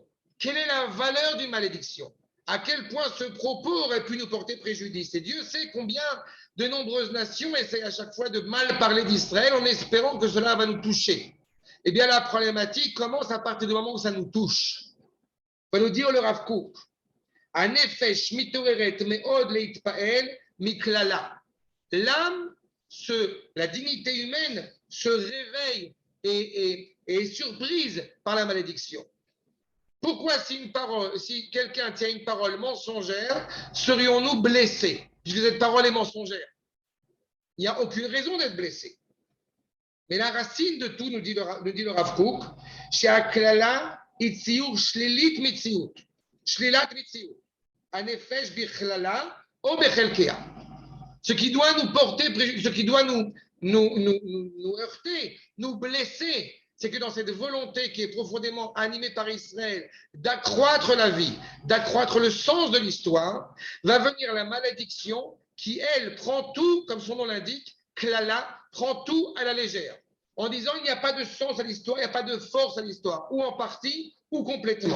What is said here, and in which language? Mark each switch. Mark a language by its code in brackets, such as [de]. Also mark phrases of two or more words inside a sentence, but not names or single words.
[fr] Quelle est la valeur d'une malédiction? À quel point ce propos aurait pu nous porter préjudice? Et Dieu sait combien de nombreuses nations essayent à chaque fois de mal parler d'Israël en espérant que cela va nous toucher. Eh bien, la problématique commence à partir du moment où ça nous touche. Va nous dire le Rav Kook. [he] הנפש מתעוררת מאוד להתפעל מקללה. [fr] L'âme, la dignité humaine se réveille et est surprise par la malédiction. Pourquoi, si quelqu'un tient une parole mensongère, serions-nous blessés, puisque cette parole est mensongère? Il n'y a aucune raison d'être blessé. Mais la racine de tout, nous dit le Rav Kook, chez [he] הקללה, ציור שלילית מציאות. שלילת מציאות. הנפש בכללה, או בחלקה. [fr] Ce qui doit nous porter, ce qui doit nous heurter, nous blesser, c'est que dans cette volonté qui est profondément animée par Israël d'accroître la vie, d'accroître le sens de l'histoire, va venir la malédiction qui, elle, prend tout, comme son nom l'indique, Klala, prend tout à la légère, en disant il n'y a pas de sens à l'histoire, il n'y a pas de force à l'histoire, ou en partie, ou complètement.